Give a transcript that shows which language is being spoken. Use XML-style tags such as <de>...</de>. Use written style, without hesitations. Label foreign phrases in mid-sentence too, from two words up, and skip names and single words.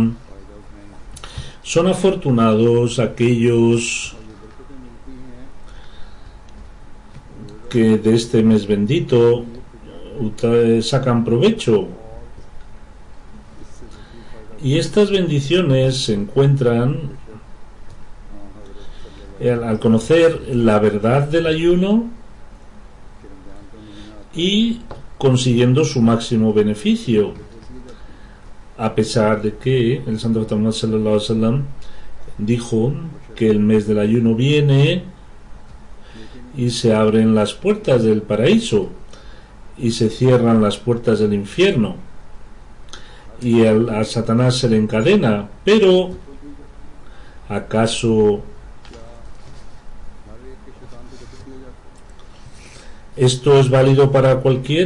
<es>Son afortunados aquellos que de este mes bendito sacan provecho, y estas bendiciones se encuentran al conocer la verdad del ayuno y consiguiendo su máximo beneficio, a pesar de que el santo Muhammad</es> <ar>صلى الله عليه وسلم</ar> <es>dijo que el mes del ayuno viene y se abren las puertas del paraíso y se cierran las puertas del infierno, y a Satanás se le encadena. Pero ¿acaso esto es válido para cualquiera?</es>